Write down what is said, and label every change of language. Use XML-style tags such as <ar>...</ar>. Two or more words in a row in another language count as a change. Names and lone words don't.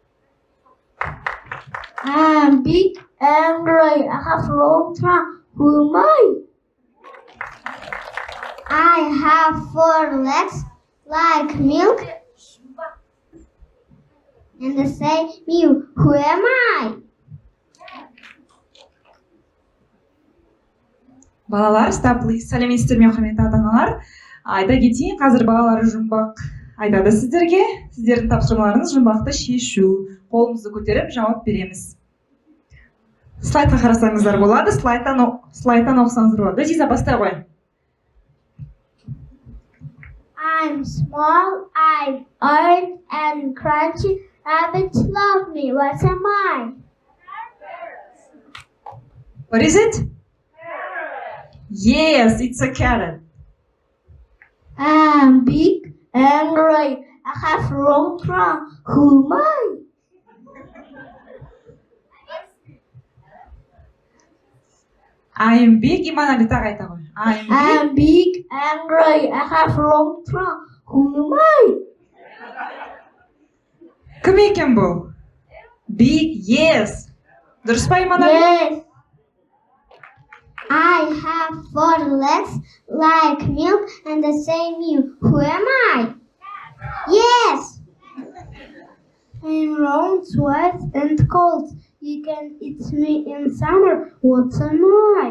<en>I'm big and gray, I have long trunk. Who am I? I have 4 legs like milk and they say mew. Who am I?</en> <kk>Балалар, стаплы, сәлеметсіздер ме, құрметті ата-аналар. Айта кетейін, қазір балалар жұмбақ айтады сіздерге. Сіздердің тапсырмаларыңыз жұмбақты шешу. Қолымызды көтеріп жауап береміз. Слайдқа қарасаңыздар болады, слайдтан оқысаңыздар болады. Диза, бастай қой.</kk> <en>I'm small, I'm orange and crunchy, rabbits love me. What am I? What is it? Yes, it's a carrot. I'm big and gray. I have long trunk. Who am I? I am big,</en> <kk>иман тағы айта ғой.</kk> <en>I'm big and gray. I have long trunk. Who am I?</en> <kk>Кім екен бұл?</kk> <en>Big, yes.</en> <kk>Дұрыс па, иман?</kk> <en>Yes. I have 4 legs like milk and the same mew. Who am I? Yes. I'm round, white and cold. You can eat me in summer. What am I?</en>